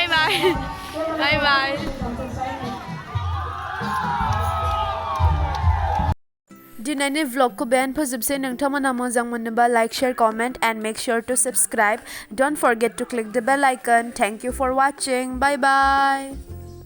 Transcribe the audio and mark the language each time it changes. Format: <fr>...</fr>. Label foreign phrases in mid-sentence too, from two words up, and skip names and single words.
<en>bye bye bye</en> <brx>दिनैनि vlogखौ बेयावनो फोजोबसै नोंथांमोना मोजां मोनोबा</brx> <en>like share comment and make sure to subscribe don't forget to click the bell icon thank you for watching bye bye</en>